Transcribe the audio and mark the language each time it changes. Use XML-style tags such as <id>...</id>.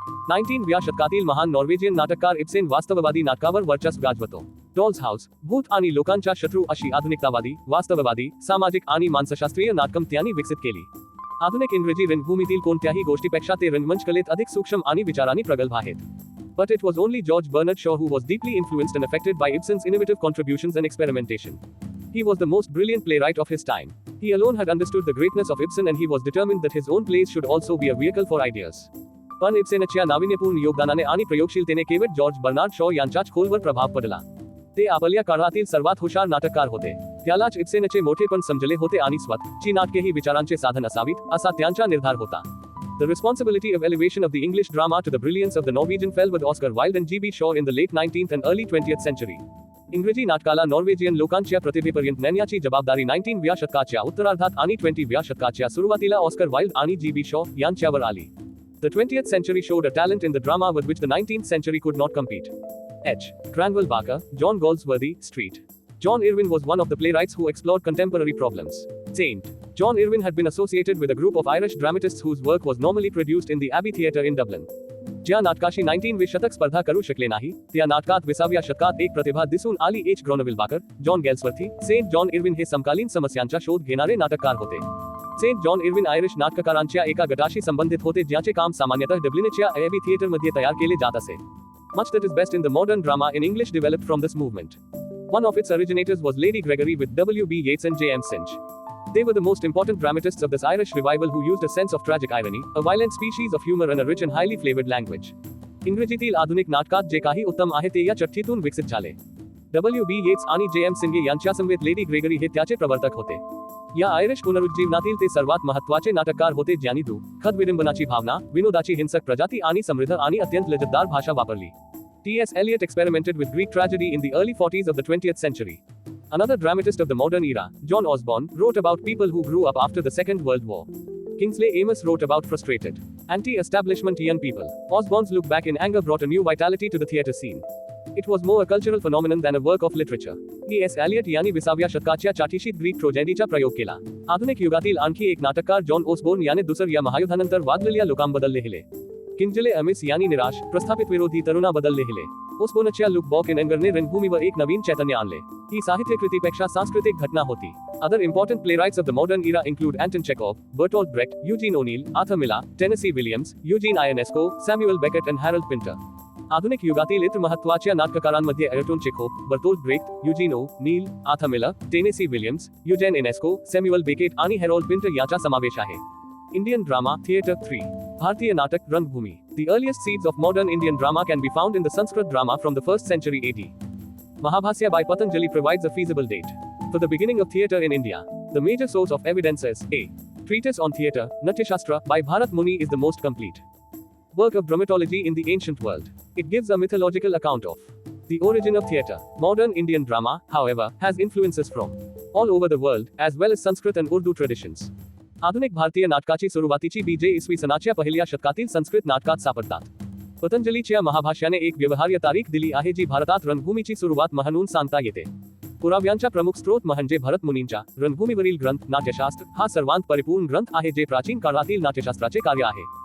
<mr>19व्या शतकातील महान नॉर्वेजियन नाटककार इब्सेन वास्तववादी नाटकावर वर्चस्व गाजवतो. डॉल्स हाऊस, भूत आणि लोकांच्या शत्रू अशी आधुनिकतावादी, वास्तववादी, सामाजिक आणि मानसशास्त्रीय नाटकं त्यांनी विकसित केली. आधुनिक इंग्रजी रंगभूमीतील कोणत्याही गोष्टीपेक्षा ते रंगमंच कलेत अधिक सूक्ष्म आणि विचारांनी प्रगल्भ आहेत.</mr> <en>But it was only George Bernard Shaw who was deeply influenced and affected by Ibsen's innovative contributions and experimentation. He was the most brilliant playwright of his time. He alone had understood the greatness of Ibsen and he was determined that his own plays should also be a vehicle for ideas.</en> <mr>पण इब्सेनच्या नाविन्यपूर्ण योगदानाने आणि प्रयोगशीलतेने केवळ George Bernard Shaw यांचाच खोलवर प्रभाव पडला. ते आपल्या काळातील सर्वात हुशार नाटककार होते. त्यालाच इब्सेनचे मोठेपण समजले होते आणि स्वतःची नाटके ही विचारांचे साधन असावीत, असा त्यांचा निर्धार होता.</mr> <en>The responsibility of elevation of the English drama to the brilliance of the Norwegian fell with Oscar Wilde and G.B. Shaw in the late 19th and early 20th century.</en> <mr>इंग्रजी नाटकाला नॉर्वेजियन लोकांच्या प्रतिभेपर्यंत नेण्याची जबाबदारी 19व्या शतकाच्या उत्तरार्धात आणि 20व्या शतकाच्या सुरुवातीला ऑस्कर वाइल्ड आणि G.B. शॉ यांच्यावर आली.</mr> <en>The 20th century showed a talent in the drama with which the 19th century could not compete. H. Cranwell Barker, John Galsworthy, Street. John Irwin was one of the playwrights who explored contemporary problems. Saint. John Irwin had been associated with a group of Irish dramatists whose work was normally produced in the Abbey Theatre in Dublin.</en> <mr>ज्या नाटकाशी 19वे शतक स्पर्धा करू शकले नाही त्या नाटकात 20व्या शतकात एक प्रतिभा दिसून आली. H ग्रॉनविल John गेल्सवर्थी, Saint John Irwin हे समकालीन समस्यांचा शोध घेणारे नाटककार होते. सेंट जॉन इर्विन आयरिश नाटककारांच्या एका गटाशी संबंधित होते ज्याचे काम सामान्यतः डब्लिनच्या एबी थिएटरमध्ये तयार केले जात असे.</mr> <en>Much that is best in the modern drama in English developed from this movement. One of its originators was Lady Gregory with W.B. Yeats and J.M. Synge. They were the most important dramatists of this Irish revival who used a sense of tragic irony, a violent species of humor and a rich and highly flavored language.</en> <mr>इंग्रजीतील आधुनिक नाटकात जे काही उत्तम आहे ते या चठ्ठीतून विकसित झाले.</mr> <en>W.B.</en> <mr>येट्स आणि J.M. सिंगे यांच्यासमवेत लेडी ग्रेगरी हे त्याचे प्रवर्तक होते. या आयरिश पुनरुज्जीवनातील ते सर्वात महत्त्वाचे नाटककार होते ज्यांनी दुःखद विडंबनाची भावना, विनोदाची हिंसक प्रजाती आणि समृद्ध आणि अत्यंत लज्जतदार भाषा वापरली.</mr> <en>T.S. Eliot experimented with Greek tragedy in the early 40s of the 20th century. Another dramatist of the modern era, John Osborne, wrote about people who grew up after the Second World War. Kingsley Amis wrote about frustrated, anti-establishment young people. Osborne's look back in anger brought a new vitality to the theatre scene. It was more a cultural phenomenon than a work of literature. T.S.</en> <mr>Eliot यांनी 20व्या शतकाच्या चाठीशीत Greek ट्रोजेडीचा प्रयोग केला. आधुनिक युगातील आणखी एक नाटककार John Osborne याने दुसऱ्या महायुद्धानंतर वादलेल्या लोकांबद्दल लिहिले. किंजले अमिस यांनी निराश, प्रस्थापित विरोधी तरुणाबद्दल लिहिले. ओसबोर्नच्या लुक बॉक इन एंगरने रंगभूमीवर एक नवीन चैतन्य आणले. ही साहित्यकृतीपेक्षा सांस्कृतिक घटना होती.</mr> <en>Other important playwrights of the modern era include Anton Chekhov, Bertolt Brecht, Eugene O'Neill, Arthur Miller, Tennessee Williams, Eugene Ionesco, Samuel Beckett and Harold Pinter.</en> <mr>आधुनिक युगातील इतर महत्त्वाच्या नाटककारांमध्ये एर्टोन चेखोव, बर्टोल्ट ब्रेक्ट, युजीन ओ नील, Arthur Miller, Tennessee Williams, Eugen एनेस्को, Samuel Beckett आणि Harold Pinter याचा समावेश आहे.</mr> <en>Indian drama, theatre 3.</en> <mr>Bharatiya Natak, Rangbhumi.</mr> <en>The earliest seeds of modern Indian drama can be found in the Sanskrit drama from the 1st century AD. Mahabhasya by Patanjali provides a feasible date for the beginning of theatre in India. The major source of evidence is A. Treatise on Theatre, Natyashastra, by Bharat Muni is the most complete work of dramatology in the ancient world. It gives a mythological account of the origin of theatre. Modern Indian drama, however, has influences from all over the world, as well as Sanskrit and Urdu traditions.</en> <mr>आधुनिक भारतीय नाटकाची सुरुवातीची बीजे इसवी सनाच्या पहिल्या शतकातील संस्कृत नाटकात सापडतात. पतंजलीच्या महाभाष्याने एक व्यवहार्य तारीख दिली आहे जी भारतात रंगभूमीची सुरुवात म्हणून सांगता येते. पुराव्यांचा प्रमुख स्रोत म्हणजे भरत मुनींच्या रंगभूमीवरील ग्रंथ नाट्यशास्त्र हा सर्वांत परिपूर्ण ग्रंथ आहे जे प्राचीन काळातील नाट्यशास्त्राचे कार्य आहे.</mr>